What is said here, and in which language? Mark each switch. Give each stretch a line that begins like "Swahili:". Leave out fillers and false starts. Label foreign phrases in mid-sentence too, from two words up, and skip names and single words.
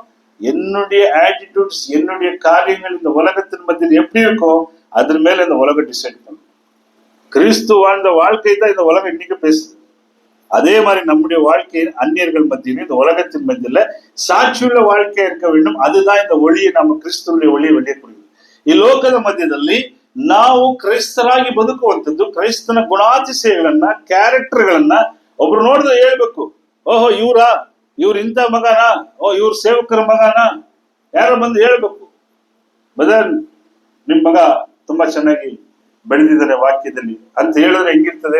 Tamil: என்னுடைய ஆட்டிடியூட்ஸ், என்னுடைய காரியங்கள் இந்த உலகத்தின் மத்தியில் எப்படி இருக்கோ அதன் மேல இந்த உலகம் டிசைட் பண்ணும். கிறிஸ்து வாழ்ந்த வாழ்க்கை தான் இந்த உலகம் இன்னைக்கு பேசுது. அதே மாதிரி நம்முடைய வாழ்க்கை அந்நியர்கள் மத்தியிலும் இந்த உலகத்தின் மத்தியில ಸಾಕ್ಷಿಯುಳ್ಳ வாழ்க்கை இருக்க வேண்டும். அதுதான் இந்த ஒளியை, நம்ம ಕ್ರಿಸ್ತುವಿನ ஒளியை வெளியே ಕೊಡುವುದು.
Kannada: ಈ ಲೋಕದ ಮಧ್ಯದಲ್ಲಿ ನಾವು ಕ್ರೈಸ್ತರಾಗಿ ಬದುಕುವಂಥದ್ದು, ಕ್ರೈಸ್ತನ ಗುಣಾತಿಶಯಗಳನ್ನ, ಕ್ಯಾರೆಕ್ಟರ್ಗಳನ್ನ ಒಬ್ರು ನೋಡಿದ್ರೆ ಹೇಳ್ಬೇಕು, ಓಹೋ ಇವ್ರು ಇಂಥ ಮಗನ, ಇವ್ರ ಸೇವಕರ ಮಗನ, ಯಾರೋ ಬಂದು ಹೇಳ್ಬೇಕು, ಬದರ್ ನಿಮ್ ಮಗ ತುಂಬಾ ಚೆನ್ನಾಗಿ ಬೆಳೆದಿದ್ದಾರೆ ವಾಕ್ಯದಲ್ಲಿ ಅಂತ ಹೇಳಿದ್ರೆ ಹೆಂಗಿರ್ತದೆ?